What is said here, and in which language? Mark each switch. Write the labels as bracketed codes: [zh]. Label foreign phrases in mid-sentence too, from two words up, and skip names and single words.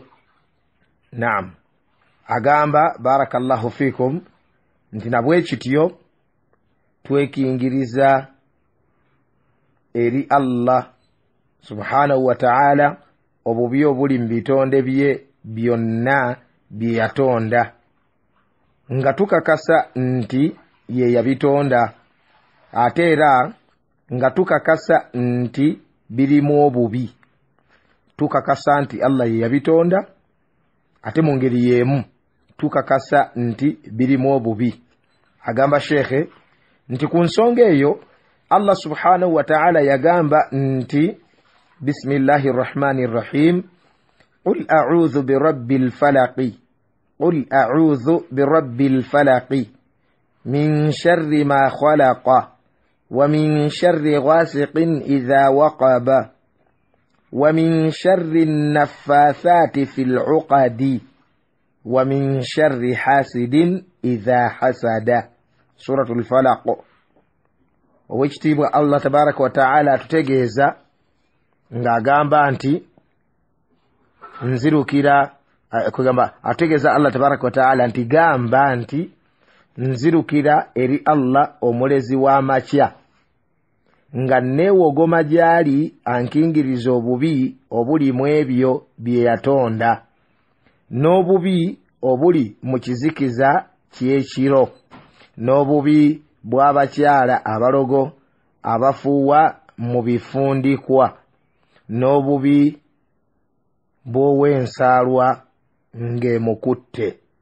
[lg] Naam, agamba [ar] بارك الله فيكم [lg] nti nabwe kityo twekingiriza eri Allah [ar] سبحانه وتعالى [lg] obubi obuli mu bitonde bye byonna bye yatonda, nga tukakasa nti ye yabitonda, ate era nga tukakasa nti birimu obubi. Tukakasa nti Allah ye yabitonda, ate mu ngeri y'emu tukakasa nti birimu obubi. Agamba shekhe nti ku nsonga eyo Allah [ar] سبحانه وتعالى [lg] yagamba [ar] nti بسم الله الرحمن الرحيم قل أعوذ برب الفلق قل أعوذ برب الفلق من شر ما خلق ومن شر غاسق إذا وقب ومن شر النفاثات في العقد ومن شر حاسد إذا حسد. [lg] Suratul Falaq. Owekitiibwa Allah [ar] تبارك وتعالى [lg] atutegeeza ng'agamba nti nzirukira kugamba ategeeza Allah [ar] تبارك وتعالى [lg] nti gamba nti nzirukira eri Allah omulezi w'amakya, nga neewogoma gy'ali ankingiriza obubi obuli mu ebyo bye yatonda, n'obubi obuli mu kizikiza ky'ekiro, n'obubi bw'abakyala abalogo abafuuwa mu bifundikwa, n'obubi bw'ow'ensaalwa ng'emukutte.